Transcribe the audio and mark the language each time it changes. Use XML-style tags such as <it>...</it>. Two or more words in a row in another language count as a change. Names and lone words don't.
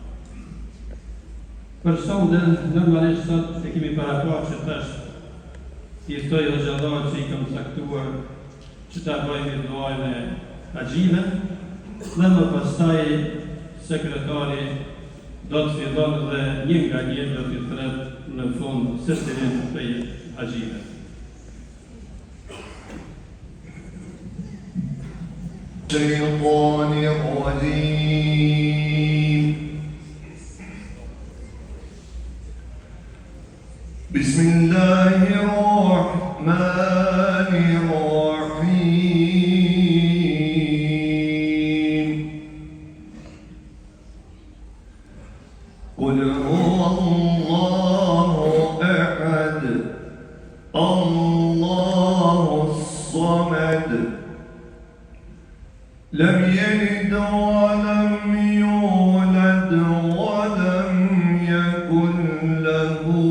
<sq>Për sonde, normalisht sot e kemi parakuar që tash i ftoj hoxhallarët që i kam caktuar që ta bëjmë duajin e haxhive, dhe më pastaj sekretari do të fillon dhe një nga një do të thret në fund sesirin për haxhive.</sq> <ar>الشيطان الرجيم بسم الله الرحمن الرحيم قل هو الله أحد الله الصمد لم يلد ولم يولد ولم يكن له</ar>